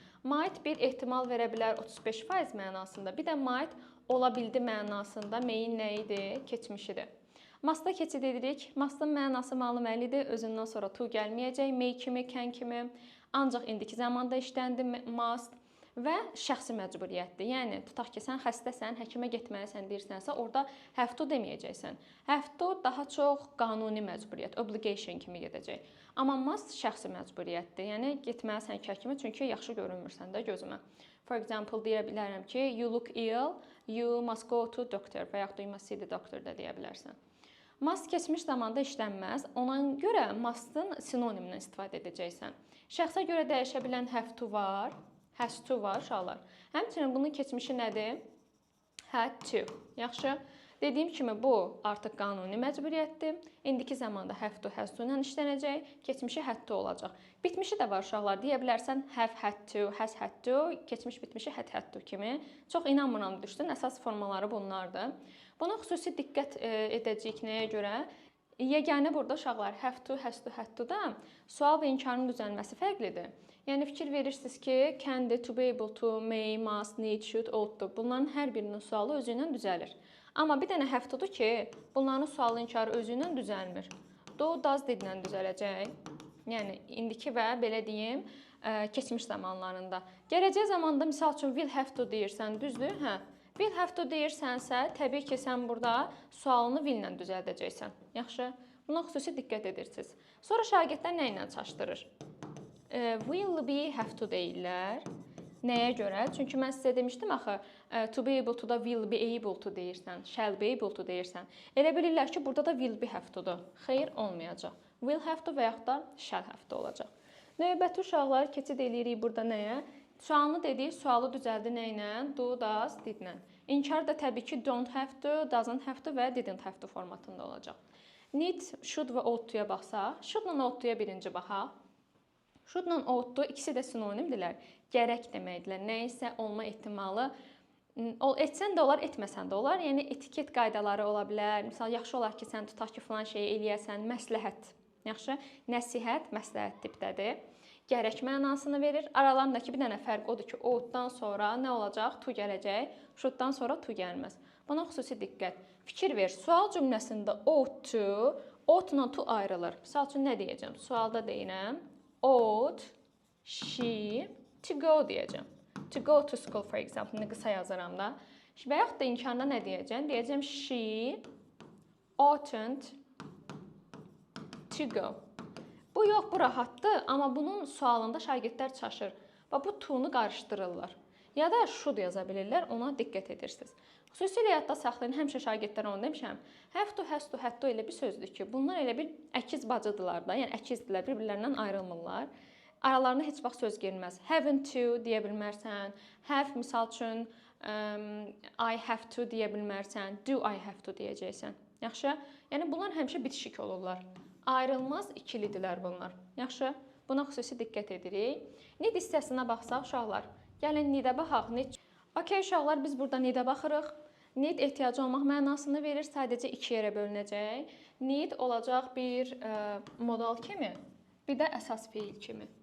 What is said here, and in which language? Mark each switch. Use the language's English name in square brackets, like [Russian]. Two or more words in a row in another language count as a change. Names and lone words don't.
[Azerbaijani] Might bir ehtimal verə bilər 35% mənasında. Bir də might ola bildi mənasında main nə idi? Keçmişidir. Must'a keçid edirik. Must'ın mənası məluməlidir. Özündən sonra to gəlməyəcək. May kimi, can kimi. Ancaq indiki zamanda işləndi must. Və şəxsi məcburiyyətdir. Yəni, tutaq ki, sən xəstəsən, həkimə getməlisən deyirsənsə, orada [English] have to [Azerbaijani] deməyəcəksən. [English] Have to [Azerbaijani] daha çox qanuni məcburiyyət, obligation kimi gedəcək. Amma must şəxsi məcburiyyətdir. Yəni, getməlisən ki, həkimə, çünki yaxşı görünmürsən də gözümə. [English] For example, [Azerbaijani] deyə bilərəm ki, [English] you look ill, you must go to doctor [Azerbaijani] və yaxud da [English] you must see the doctor [Azerbaijani] da deyə bilərsən. Must keçmiş zamanda işlənməz. Ona görə must'ın sinonimindən istifadə edəcəksən. Şəxsə görə dəyişə bilən [English] have to [Azerbaijani] var. [English] Has to [Azerbaijani] var uşaqlar. Həmçinin bunun keçmişi nədir? [English] Had to. Yaxşı. [Azerbaijani] Dediyim kimi bu artıq qanuni məcburiyyətdir. İndiki zamanda [English] have to, has to [Azerbaijani] ilə işlənəcək. Keçmişi [English] had to [Azerbaijani] olacaq. Bitmişi də var uşaqlar. Deyə bilərsən [English] have had to, has had to, [Azerbaijani] keçmiş bitmişi [English] had to [Azerbaijani] kimi. Çox inanmıram düşdün. Əsas formaları bunlardır. Buna xüsusi diqqət edəcəyik nəyə görə? Yeganə burada uşaqlar [English] have to, has to, had to [Azerbaijani] da sual və inkarın düzəlməsi fərqlidir. Yəni fikir verirsiniz ki, [English] can-dir, to be able to, may, must, need, should, [Azerbaijani] ought-dur. Bunların hər birinin sualı özü ilə düzəlir. Amma bir dənə [English] have to- [Azerbaijani] dur ki, bunların sualı inkarı özü ilə düzəlmir. [English] Do, does [Azerbaijani] didlə düzələcək. Yəni indiki və belə deyim, keçmiş zamanlarında. Gələcək zamanda misal üçün [English] will have to [Azerbaijani] deyirsən, düzdür? Hə. [English] Will have to [Azerbaijani] deyirsənsə, təbii ki, sən burada sualını will ilə düzəldəcəksən. Yaxşı? Buna xüsusi diqqət edirsiniz. Sonra şagirdlər nə ilə çaşdırır? [English] Will be have to deyirlər. [Azerbaijani] Nəyə görə? Çünki mən sizə demişdim axı, [English] to be able to da will be able to deyirsən, shall be able to deyirsən. [Azerbaijani] Elə bilirlər ki, burada da [English] will be have to- [Azerbaijani] dur. Xeyr, olmayacaq. [English] Will have to [Azerbaijani] və yaxud da [English] shall have to olacaq. [Azerbaijani] Növbəti uşaqlar keçid eləyirik burada nəyə? Sualını dedik, sualı düzəldi nə ilə? [English] Do, does, [Azerbaijani] didlə. İnkar da təbii ki, [English] don't have to, doesn't have to və didn't have to [Azerbaijani] formatında olacaq. Need, should və ought-tuya baxsaq, should-la ought-tuya birinci baxaq. Should-la ought-tu ikisi də sinonimdirlər. Gərək deməkdirlər. Nə isə olma ehtimalı etsən də olar, etməsən də olar. Yəni etiket qaydaları ola bilər. Məsələn, yaxşı olar ki, sən tutaq ki, filan şeyi eləyəsən, məsləhət. Yaxşı? Nəsihət, məsləhət tipdədir. Gərək mənasını verir. Aralarındakı bir dənə fərq odur ki, ought-dan sonra nə olacaq? To gələcək. Should-dan sonra to gəlməz. Buna xüsusi diqqət. Fikir ver. Sual cümləsində [English] ought to, [Azerbaijani] ought-la to ayrılır. Misal üçün nə deyəcəm? Sualda deyirəm. [English] Ought she to go [Azerbaijani] deyəcəm. [English] To go to school, for example, [Azerbaijani] qısa yazaram da. Və yaxud da inkarda nə deyəcəm? [English] Deyəcəm she oughtn't to go. [Azerbaijani] Bu yox, bu rahatdır, amma bunun sualında şagirdlər çaşır. Və bu to-nu qarışdırırlar. Ya da should yaza bilirlər, ona diqqət edirsiniz. Xüsusilə yadda saxlayın, həmişə şagirdlərə onu demişəm. [English] Have to, has to, had to [Azerbaijani] elə bir sözdür ki, bunlar elə bir əkiz bacıdırlar da, yəni əkizdirlər, bir-birlərindən ayrılmırlar. Aralarına heç vaxt söz girməz. [English] Haven't to [Azerbaijani] deyə bilmərsən, have misal üçün [English] I have to [Azerbaijani] deyə bilmərsən, [English] do I have to [Azerbaijani] deyəcəksən. Yaxşı? Yəni bunlar həmişə bitişik olurlar. Ayrılmaz ikilidirlər bunlar. Yaxşı? Buna xüsusi diqqət edirik. Need hissəsinə baxsaq uşaqlar. Gəlin need-ə baxaq. Okey uşaqlar, biz burada need-ə baxırıq. Need ehtiyacı olmaq mənasını verir. Sadəcə iki yerə bölünəcək. Need olacaq bir modal kimi, bir də əsas feil kimi.